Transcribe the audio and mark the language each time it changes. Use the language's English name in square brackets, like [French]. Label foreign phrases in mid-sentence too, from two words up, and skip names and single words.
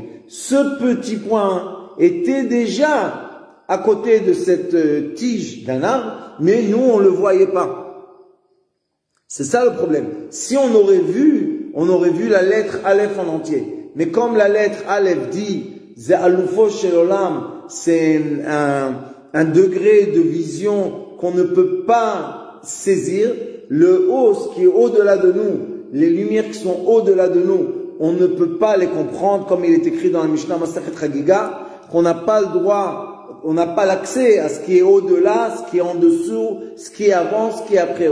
[French] Ce petit point était déjà à côté de cette tige d'un arbre, mais nous on le voyait pas. C'est ça le problème. Si on aurait vu la lettre Aleph en entier. Mais comme la lettre Aleph dit [Hebrew] זה אלופו של עולם, [French] c'est un degré de vision qu'on ne peut pas saisir. Le haut, ce qui est au-delà de nous, les lumières qui sont au-delà de nous, on ne peut pas les comprendre, comme il est écrit dans la Mishnah Masachet Chagiga, qu'on n'a pas le droit, on n'a pas l'accès à ce qui est au-delà, ce qui est en dessous, ce qui est avant, ce qui est après.